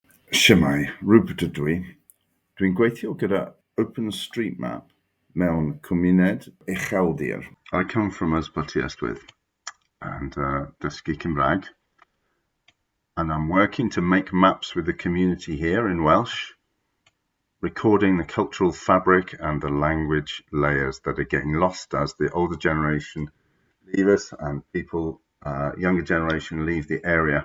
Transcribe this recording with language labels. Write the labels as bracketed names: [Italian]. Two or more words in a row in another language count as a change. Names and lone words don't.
[Welsh] Shemai, Rupert ydw i. Dwi'n gweithio gyda OpenStreetMap mewn cymuned ucheldir. [English] I come from Ysbyty Ystwyth and [Welsh] dysgu Cymraeg, [English] and I'm working to make maps with the community here in Welsh, recording the cultural fabric and the language layers that are getting lost as the older generation leave us and people, younger generation, leave the area.